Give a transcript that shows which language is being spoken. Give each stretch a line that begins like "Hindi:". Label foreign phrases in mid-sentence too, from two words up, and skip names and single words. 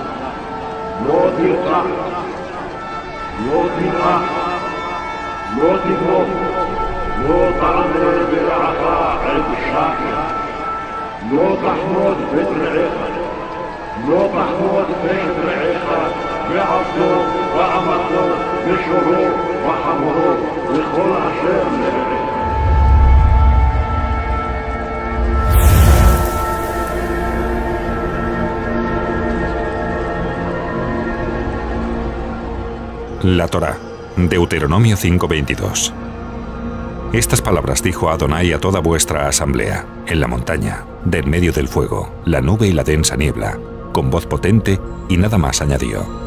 Hebrew: לא תרצח, לא תנאף, לא תבוא, לא תענה ברעך עד שקר, לא תחמוד בית רעך, לא תחמוד בית רעך, ועבדו ואמתו ושורו וחמורו וכל אשר לרעך.
Spanish: La Torá, Deuteronomio 5:22. Estas palabras dijo Adonai a toda vuestra asamblea, en la montaña, de en medio del fuego, la nube y la densa niebla, con voz potente, y nada más añadió.